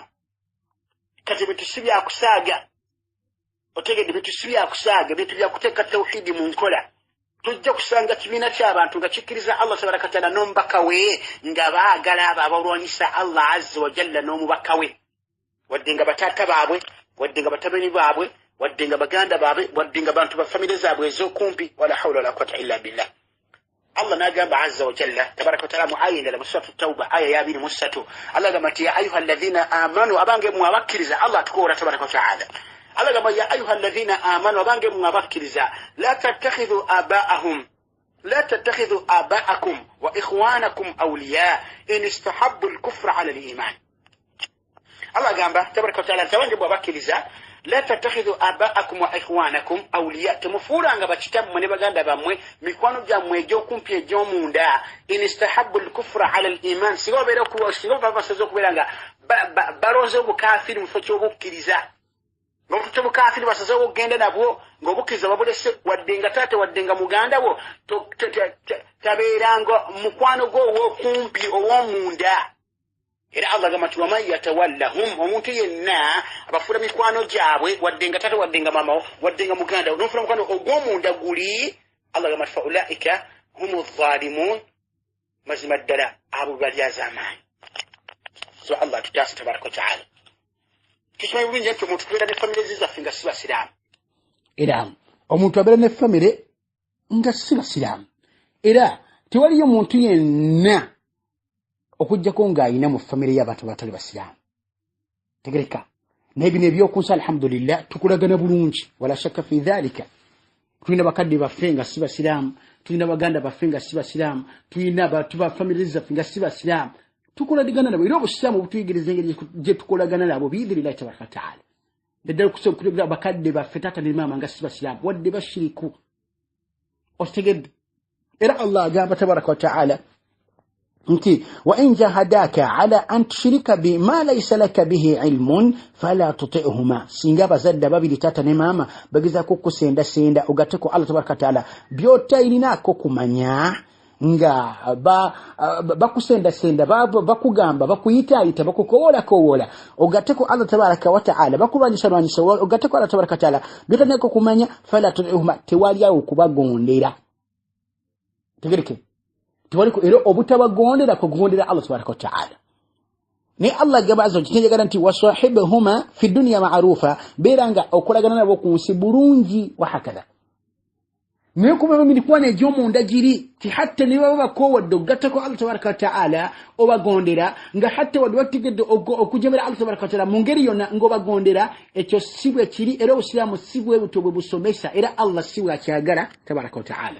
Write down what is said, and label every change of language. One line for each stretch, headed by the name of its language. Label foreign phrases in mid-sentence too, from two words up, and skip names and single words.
Ganda: Kati bintu si byakusaaga, otegedde bintu si byakusaaga, bintu byakuteeka tawhidi mu nkola. Tujja kusanga kibiina ky'abantu nga kikkiriza Allah
Arabic: تبارك وتعالى
Ganda: n'omubaka we, nga baagala abo abalwanyisa Allah
Arabic: عز وجل
Ganda: n'omubaka we, wadde nga bataata baabwe, wadde nga batabani baabwe, wadde nga baganda baabwe, wadde nga bantu ba famire zaabwe ez'okumpi.
Arabic: ولا حول ولا قوة إلا بالله.
Ganda: Allah n'agamba
Arabic: عز وجل تبارك وتعالى
Ganda: mu aya endala mu suratu Tauba aya ya 23, Allah agamba nti
Arabic: يا أيها الذين آمنوا,
Ganda: abange mmwe abakkiriza Allah atukoora
Arabic: تبارك وتعالى. Allah gamba يا أيها الذين آمنوا
Ganda: abange mwabakkiriza
Arabic: لا تتخذوا آباءكم وإخوانكم أولياء إن استحبوا الكفر على الإيمان.
Ganda: Allah gamba
Arabic: تبارك وتعالى
Ganda: tabange mwabakkiriza
Arabic: لا تتخذوا آباءكم وإخوانكم أولياء,
Ganda: temufulanga bakitammwe ne baganda bammwe mikwano gyammwe egy'okumpi egy'omunda
Arabic: إن استحبوا الكفر على الإيمان,
Ganda: singa obeera basaze okubeera nga balonze obukafiri mu kifo ky'obukkiriza, ng'omututte obukafiri basaze okugenda nabwo ng'obukkiriza babulese, wadde nga taate wadde nga muganda wo tabeeranga mukwano gwo ow'okumpi ow'omunda. Era Allah gamba nti
Arabic: ومن يتولهم,
Ganda: omuntu yenna abafuula mikwano gyabwe wadde nga taate wadde nga mama wadde nga muganda n'ofuula mukwano ogw'omunda guli, Allah gamba nti
Arabic: فأولئك هم الظالمون,
Ganda: mazima ddala abo balyaza amaanyi. So Allah tutaasa
Arabic: تبارك وتعالى.
Ganda: Tukimanyi bulungi nti omuntu tubeera ne famire zaffe nga si basiraamu. Era omuntu abeera ne famire nga si basiraamu. Era tewaliyo muntu yenna okujjako ng'ayina mu famire y'abantu abatali basiraamu. Tegereka naye bino ebyokunsa alhamdulillah tukulagana bulungi,
Arabic: ولا شك في ذلك.
Ganda: Tulina bakadde baffe nga si basiraamu, tulina baganda baffe nga si basiraamu, tulina ba famire zaffe nga si basiraamu. Tukolagana nabo, era obusiraamu butuyigiriza engeri gye tukolagana nabo
Arabic: بإذن الله تبارك وتعالى.
Ganda: Naddala okusobola bakadde baffe taata ne maama nga si basiraamu wadde bashiriku. Okitegedde? Era Allah agamba
Arabic: تبارك وتعالى
Ganda: nti
Arabic: وإن جاهداك على أن تشرك بما ليس لك به علم فلا تطعهما,
Ganda: singa abazadde babiri taata ne maama bagezaako okusendasenda ogatteko Allah
Arabic: تبارك وتعالى
Ganda: by'otayirinako kumanya nga bakusendasenda bakugamba bakuyitaayita bakukowola ogatteko Allah
Arabic: تبارك وتعالى
Ganda: bakulwanyisa ogatteko Allah
Arabic: تبارك وتعالى
Ganda: by'otalinako kumanya
Arabic: فلا تطعهما,
Ganda: tewali awo okubagondera. Tegereke tewaliko era obutabagondera kugondera Allah
Arabic: تبارك وتعالى.
Ganda: Ni Allah gamba azza kinjagala nti
Arabic: وصاحبهما في الدنيا معروفا,
Ganda: beranga okolagana nabo ku nsi bulungi wa hakala. Naye kuba mikwano egy'omunda giri ti hatta ne baba bakowadde ogattako Allah
Arabic: تبارك وتعالى
Ganda: obagondera nga hatta wadde bategedde okujemera Allah
Arabic: تبارك وتعالى
Ganda: mu ngeri yonna ng'obagondera, ekyo si bwe kiri era obusiraamu si bwe buto bwe busomesa, era Allah si bwe akyagala
Arabic: تبارك وتعالى.